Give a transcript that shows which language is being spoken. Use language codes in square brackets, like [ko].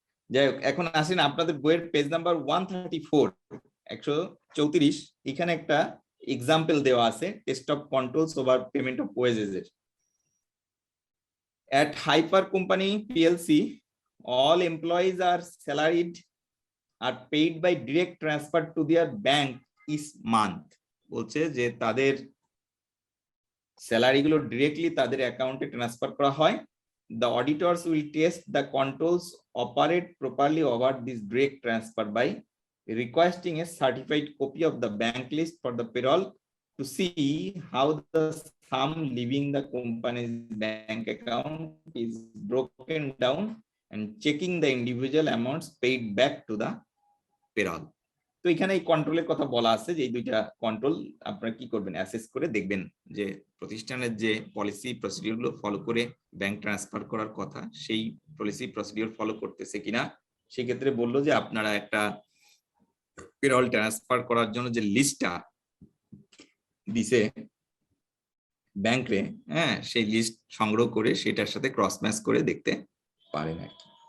[bn] যাই হোক, এখন আসেন আপনাদের বইয়ের পেজ নাম্বার 134, 134, এখানে একটা এক্সাম্পল দেওয়া আছে test of controls over payment of wages এর। [en] At Hyper Company PLC, all employees are salaried, are paid by direct transfer to their bank each month. [bn] বলছে যে তাদের স্যালারি গুলো ডিরেক্টলি তাদের অ্যাকাউন্টে ট্রান্সফার করা হয়। [en] The auditors will test the controls operate properly over this direct transfer by requesting a certified copy of the bank list for the payroll to see how the sum leaving the company's bank account is broken down and checking the individual amounts paid back to the payroll. [bn] তো এখানে এই কন্ট্রোলের কথা বলা আছে যে এই দুইটা কন্ট্রোল আপনারা কি করবেন, অ্যাসেস করে দেখবেন যে প্রতিষ্ঠানের যে পলিসি প্রসিডিউর গুলো ফলো করে ব্যাংক ট্রান্সফার করার কথা সেই পলিসি প্রসিডিউর ফলো করতেছে কিনা। সেই ক্ষেত্রে বললো যে আপনারা একটা পেরোল ট্রান্সফার করার জন্য যে লিস্টটা দিছে ব্যাংকে, হ্যাঁ সেই লিস্ট সংগ্রহ করে সেটার সাথে ক্রস ম্যাচ করে দেখতে পারেন আর কি।